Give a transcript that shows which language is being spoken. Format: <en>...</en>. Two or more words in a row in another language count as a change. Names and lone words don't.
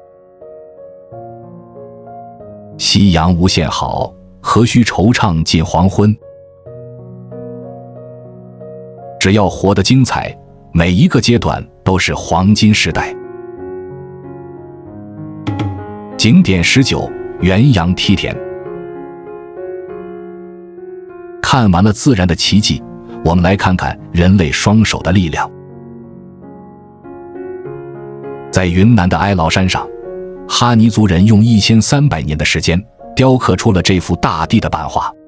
<zh>夕陽無限好，何須惆悵近黃昏？只要活得精彩，每一個階段都是黃金時代。景點19： 元陽梯田。看完了自然的奇迹，我們來看看人類雙手的力量。在雲南的哀牢山上，哈尼族人用1300年的时間雕刻出了這幅大地的版畫。</zh>